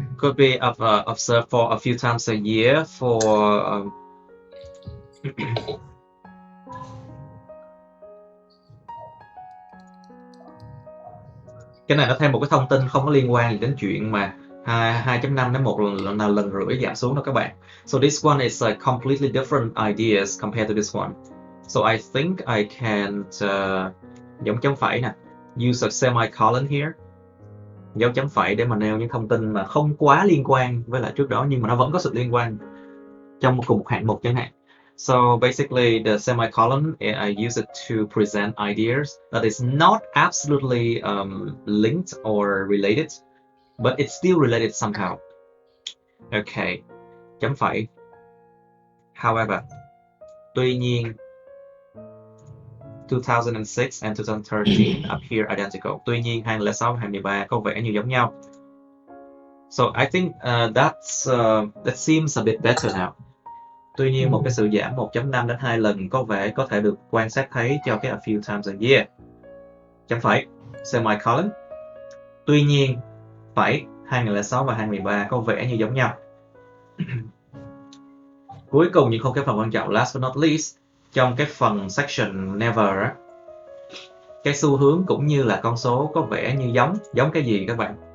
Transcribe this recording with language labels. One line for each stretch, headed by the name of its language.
English: Could be observed for a few times a year for
Vietnamese: cái này nó thêm một cái thông tin không có liên quan gì đến chuyện mà 2.5 đến 1 lần rưỡi giảm xuống đâu các bạn.
English: So this one is a completely different ideas compared to this one. So I think I can
Vietnamese: dấu chấm phẩy nè,
English: use a semicolon here,
Vietnamese: dấu chấm phẩy để mà nêu những thông tin mà không quá liên quan với lại trước đó, nhưng mà nó vẫn có sự liên quan trong cùng một hạng mục chẳng hạn.
English: So basically the semicolon, I use it to present ideas that is not absolutely linked or related, but it's still related somehow.
Vietnamese: Okay, chấm phẩy. However, tuy
English: 2006 and 2013 appear identical.
Vietnamese: Tuy nhiên 2006 và 2013 có vẻ như giống nhau.
English: So I think that seems a bit better now.
Vietnamese: Tuy nhiên một cái sự giảm 1.5 đến 2 lần có vẻ có thể được quan sát thấy cho cái
English: a few times a year.
Vietnamese: Chấm phẩy, semicolon. Tuy nhiên, phẩy, 2006 và 2013 có vẻ như giống nhau. Cuối cùng nhưng không cái phần quan trọng,
English: last but not least,
Vietnamese: trong cái phần section never á, cái xu hướng cũng như là con số có vẻ như giống cái gì các bạn?